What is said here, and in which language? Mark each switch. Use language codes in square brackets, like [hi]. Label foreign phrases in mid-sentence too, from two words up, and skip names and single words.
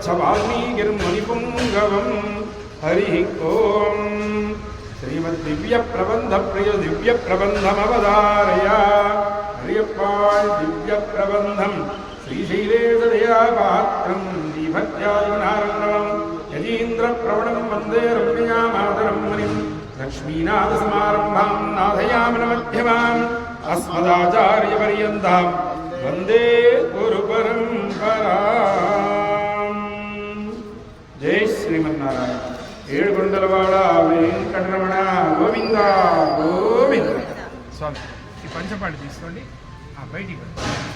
[sa] वाल्मीकिर्मुनिपुङ्गवम् हरिः ॐ श्रीमद्दिव्यप्रबन्धप्रिय दिव्यप्रबन्धमवधारय हर्यप्पाळ् दिव्यप्रबन्धं श्रीशैलेशदयापात्रं दीभत्यादिगुणार्णवं यतीन्द्रप्रवणं वन्दे रम्ययामातरं मुनिं लक्ष्मीनाथसमारम्भां नाथयामनमध्यमाम् अस्मदाचार्यपर्यन्तां वन्दे गुरुपरम्पराम् जय श्रीमन्नारायण [te] ఏడుకొండలవాడ వెంకటరమణ గోవింద గోవింద. స్వామి ఈ పంచపాటి తీసుకోండి బయటికి